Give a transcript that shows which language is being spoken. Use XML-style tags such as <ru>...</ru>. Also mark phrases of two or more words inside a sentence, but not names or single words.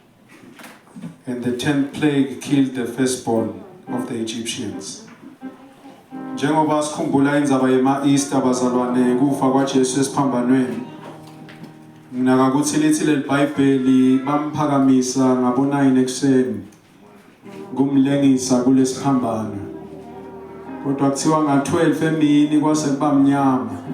<en>and the 10th plague killed the firstborn of the Egyptians.</en> <ss>Njengoba sikhumbula indzaba yema-Easter bazalwane kufa kwaJesu esiphambanweni, nginaka ukuthi lithi leli Bhayibheli bamphakamisa ngabo-9 ekuseni kumlengisa kulesiphambano. Kodwa kuthiwa nga-12 emini kwase kuba mnyama.</ss>